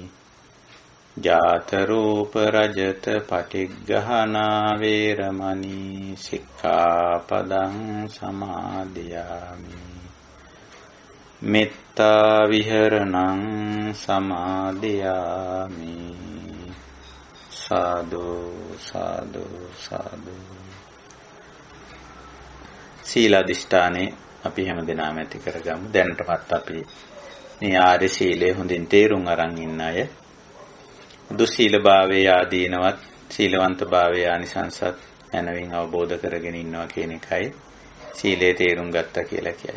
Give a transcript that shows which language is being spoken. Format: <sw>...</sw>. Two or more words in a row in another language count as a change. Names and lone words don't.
<pi>ජාත රූප රජත පටිග්ගහනා වේරමණී සික්ඛාපදං සමාදියාමි. මෙත්තා විහරණං සමාදියාමි. සාදු සාදු සාදු.</pi> <si>සීලාදිෂ්ඨානේ අපි හැමදෙනාම ඇති කරගමු. දැනටමත් අපි මේ ආර්ය සීලය හොඳින් තේරුම් අරන් ඉන්න අය. දුස්සීලභාවයේ ආදීනවත් සීලවන්තභාවයේ ආනිසංසත් යනවින් අවබෝධ කරගෙන ඉන්නවා කියන එකයි සීලේ තේරුම් ගත්තා කියලා කියන්නේ.</si>